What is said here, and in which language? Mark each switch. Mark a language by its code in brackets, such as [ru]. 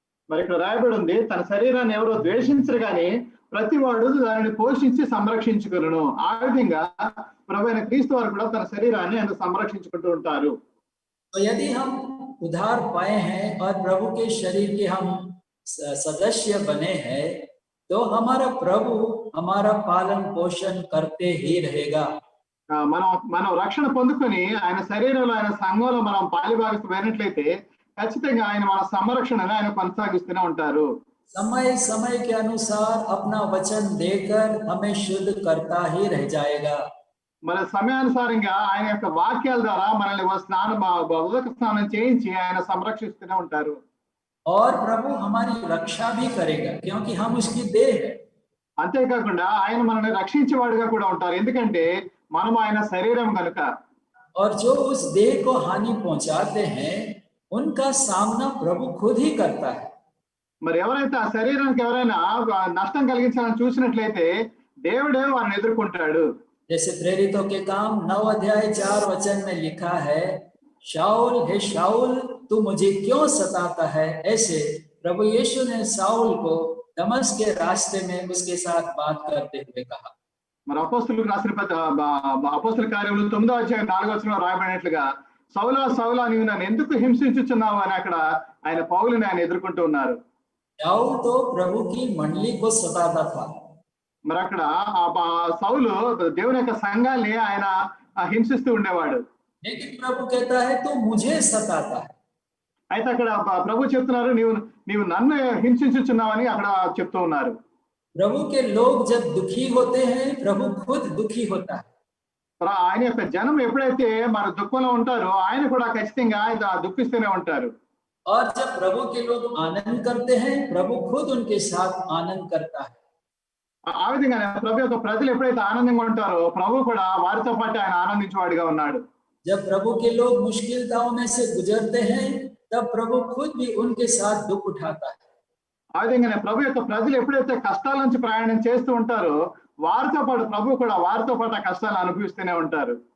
[te] మరి ఇక్కడ రాయబడి ఉంది తన శరీరాన్ని ఎవరో ద్వేషించరు కానీ ప్రతి వాడు దానిని పోషించి సంరక్షించుకొనును। ఆ విధంగా ప్రభువైన క్రీస్తు వారు కూడా తన శరీరాన్ని ఆయన సంరక్షించుకుంటూ ఉంటారు। [hi] तो यदि हम उद्धार पाए हैं और प्रभु के शरीर के हम सदस्य बने हैं तो हमारा प्रभु हमारा पालन पोषण करते ही रहेगा। [te] మనం రక్షణ పొందుకొని ఆయన శరీరంలో ఆయన సంఘంలో మనం పాలిభాగమైనట్లయితే ఖచ్చితంగా ఆయన మన సంరక్షణను ఆయన కొనసాగిస్తూనే ఉంటారు. [hi] समय समय के अनुसार अपना वचन देकर हमें शुद्ध करता ही रह जाएगा। [te] మన సమయానుసారంగా ఆయన యొక్క వాక్యాల ద్వారా మనల్ని ఉదక స్నానం చేయించి ఆయన సంరక్షిస్తూనే ఉంటారు. [hi] और प्रभु हमारी रक्षा भी करेगा क्योंकि हम उसकी देह है। [te] అంతేకాకుండా ఆయన మనల్ని రక్షించేవాడుగా కూడా ఉంటారు, ఎందుకంటే మనం ఆయన శరీరం కనుక. [hi] और जो उस देह को हानि पहुंचाते हैं उनका सामना प्रभु खुद ही करता है। [te] మరి ఎవరైతే ఆ శరీరానికి ఎవరైనా నష్టం కలిగించాలని చూసినట్లయితే దేవుడే వారిని ఎదుర్కొంటాడు. [hi] जैसे प्रेरितों के काम 9 अध्याय 4 वचन में लिखा है, शाऊल हे शाऊल तू मुझे क्यों सताता है। ऐसे प्रभु यीशु ने शाऊल को दमस्क के रास्ते में उसके साथ बात करते हुए कहा। [te] మరి అపోస్తలులకు రాసిన అపోస్తల కార్యములు 9వ అధ్యాయం 4వ వచనంలో రాయబడినట్లుగా సౌలా సౌలా నీవు నన్ను ఎందుకు హింసించుచున్నావు అని అక్కడ ఆయన పౌలుని ఆయన ఎదుర్కొంటూ ఉన్నారు. [hi] शाऊल तो प्रभु की मंडली को सताता था। [te] మరి అక్కడ సౌలు దేవుని యొక్క సంఘాన్ని ఆయన హింసిస్తూ ఉండేవాడు. [hi] लेकिन प्रभु कहता है तू मुझे सताता है। [te] అయితే అక్కడ ప్రభు చెప్తున్నారు నీవు నన్ను హింసించుచున్నావని అక్కడ చెప్తూ ఉన్నారు. [hi] प्रभु के लोग जब दुखी होते हैं प्रभु खुद दुखी होता है। [te] ఆయన యొక్క జనం ఎప్పుడైతే మన దుఃఖంలో ఉంటారో ఆయన కూడా ఖచ్చితంగా దుఃఖిస్తూనే ఉంటారు. [hi] और जब प्रभु के लोग आनंद करते हैं प्रभु खुद उनके साथ आनंद करता है। [te] ఆ విధంగానే ప్రభు యొక్క ప్రజలు ఎప్పుడైతే ఆనందంగా ఉంటారో ప్రభు కూడా వారితో పాటు ఆయన ఆనందించేవాడిగా ఉన్నాడు. [hi] जब प्रभु के लोग मुश्किलताओं में से गुजरते हैं तब प्रभु खुद भी उनके साथ दुख उठाता है। [te] ఆ విధంగానే ప్రభు యొక్క ప్రజలు ఎప్పుడైతే కష్టాల నుంచి ప్రయాణం చేస్తూ ఉంటారో వారితో పాటు ప్రభు కూడా వారితో పాటు ఆ కష్టాలు అనుభవిస్తూనే ఉంటారు.